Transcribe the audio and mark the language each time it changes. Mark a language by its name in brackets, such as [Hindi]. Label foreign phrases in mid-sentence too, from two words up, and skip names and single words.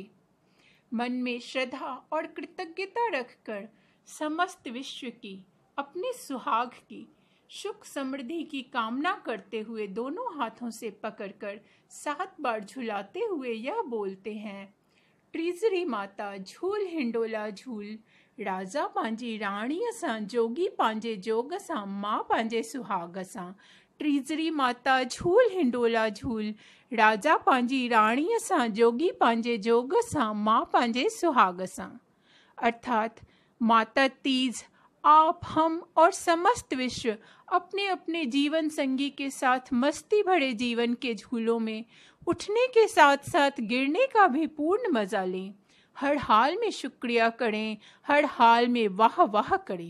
[Hindi] मन में श्रद्धा और कृतज्ञता रखकर समस्त विश्व की, अपने सुहाग की, सुख समृद्धि की कामना करते हुए दोनों हाथों से पकड़कर 7 बार झुलाते हुए यह बोलते हैं, [Sindhi] ट्रीजरी माता झूल हिंडोला झूल, राजा पांजे राणी असां, जोगी पांजे जोग असां, माँ पांजे सुहाग असां। ट्रीजरी माता झूल हिंडोला झूल, राजा पांजी राणी असां, जोगी पांजे जोग असां, माँ पांजे सुहाग असां। [Hindi] अर्थात माता तीज, आप, हम और समस्त विश्व अपने अपने जीवन संगी के साथ मस्ती भरे जीवन के झूलों में उठने के साथ साथ गिरने का भी पूर्ण मजा लें। हर हाल में शुक्रिया करें, हर हाल में वाह वाह करें।